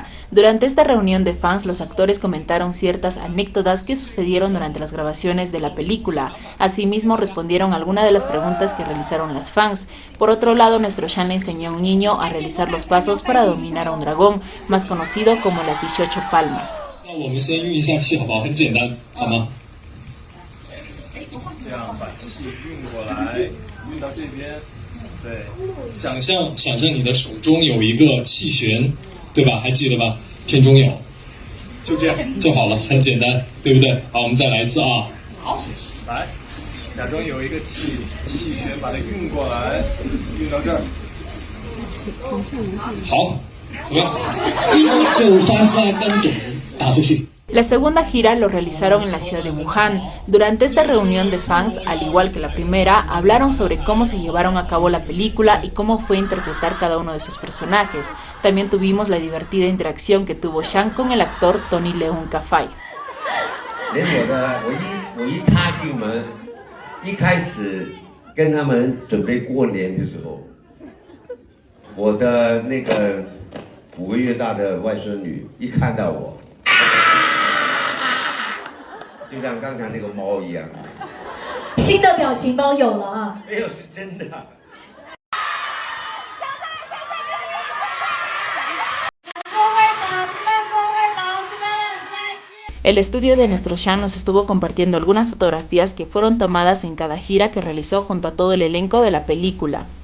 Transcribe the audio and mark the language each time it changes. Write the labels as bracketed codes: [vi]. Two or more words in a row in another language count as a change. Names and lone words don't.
[es] Durante esta reunión de fans, los actores comentaron ciertas anécdotas que sucedieron durante las grabaciones de la película. Asimismo, respondieron algunas de las preguntas que realizaron las fans. Por otro lado, nuestro Shang le enseñó a un niño a realizar los pasos para dominar a un dragón, más conocido como las 18 palmas. [zh] 我们先运一下气，好不好？很简单，好吗？这样把气运过来，运到这边。对，想象你的手中有一个气旋，对吧？还记得吧？片中有，就这样就好了，很简单，对不对？好，我们再来一次啊。好，来，假装有一个气旋，把它运过来，运到这儿。好，怎么样？就发射跟懂。 [es] La segunda gira lo realizaron en la ciudad de Wuhan. Durante esta reunión de fans, al igual que la primera, hablaron sobre cómo se llevaron a cabo la película y cómo fue interpretar cada uno de sus personajes. También tuvimos la divertida interacción que tuvo Shang con el actor Tony Leung Ka-fai. [zh] 连我一踏进门，一开始跟他们准备过年的时候，我的那个5个月大的外孙女一看到我，就像刚才那个猫一样。新的表情包有了啊！没有，是真的。 [es] El estudio de Nuestro Sean nos estuvo compartiendo algunas fotografías que fueron tomadas en cada gira que realizó junto a todo el elenco de la película.